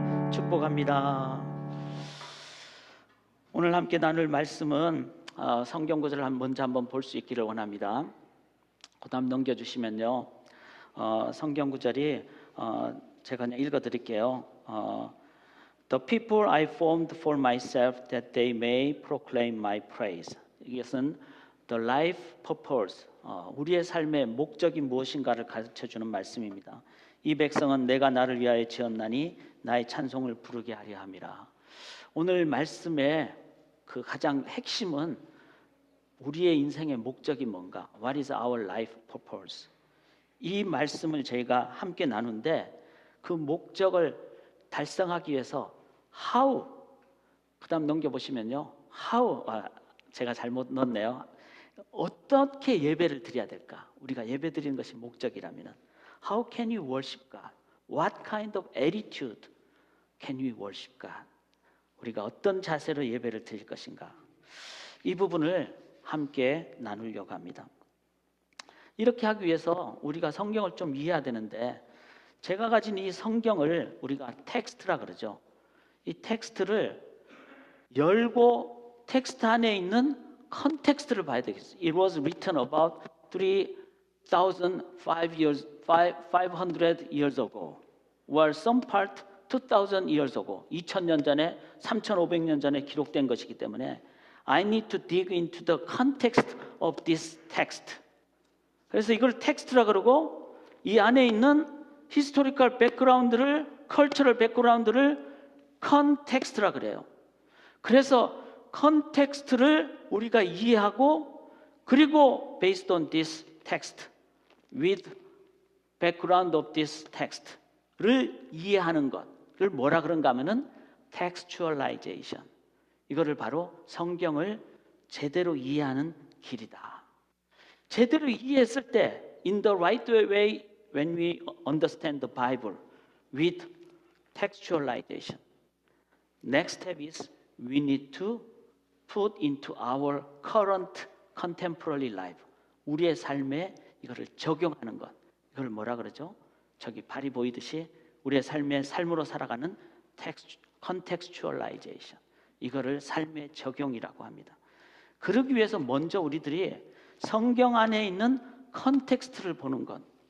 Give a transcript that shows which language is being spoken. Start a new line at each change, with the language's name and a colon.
Korean: 축복합니다. 오늘 함께 나눌 말씀은 성경 구절을 먼저 한번 볼 수 있기를 원합니다. 그 다음 넘겨주시면요, 성경 구절이 제가 그냥 읽어드릴게요.
English: The people I formed for myself that they may proclaim my praise.
Korean: 이것은
English: the life purpose,
Korean: 우리의 삶의 목적이 무엇인가를 가르쳐주는 말씀입니다. 이 백성은 내가 나를 위하여 지었나니 나의 찬송을 부르게 하려 함이라. 오늘 말씀의 그 가장 핵심은 우리의 인생의 목적이 뭔가?
English: What is our life purpose?
Korean: 이 말씀을 저희가 함께 나누는데 그 목적을 달성하기 위해서 how, 그 다음 넘겨보시면요, how, 제가 잘못 넣었네요. 어떻게 예배를 드려야 될까? 우리가 예배 드리는 것이 목적이라면
English: How can you worship God? What kind of attitude can we worship God?
Korean: 우리가 어떤 자세로 예배를 드릴 것인가? 이 부분을 함께 나누려고 합니다. 이렇게 하기 위해서 우리가 성경을 좀 이해해야 되는데 제가 가진 이 성경을 우리가 텍스트라 그러죠. 이 텍스트를 열고 텍스트 안에 있는 컨텍스트를 봐야 되겠어요.
English: It was written about 500 years ago, or some part 2000 years ago.
Korean: 2000년 전에, 3500년 전에 기록된 것이기 때문에
English: I need to dig into the context of this text.
Korean: 그래서 이걸 텍스트라 그러고 이 안에 있는 히스토리컬 백그라운드를, 컬처럴 백그라운드를 컨텍스트라 그래요. 그래서 컨텍스트를 우리가 이해하고 그리고
English: based on this text,
Korean: with background of this text를 이해하는 것을 뭐라 그런가 하면은 textualization. 이거를 바로 성경을 제대로 이해하는 길이다. 제대로 이해했을 때
English: in the right way when we understand the Bible with textualization. Next step is we need to put into our current contemporary life.
Korean: 우리의 삶에 이거를 적용하는 것. 이걸 뭐라 그러죠? 저기 발이 보이듯이 우리의 삶으로 살아가는 contextualization. 이거를 삶의 적용이라고 합니다. 그러기 위해서 먼저 우리들이 성경 안에 있는 컨텍스트를 보는 것.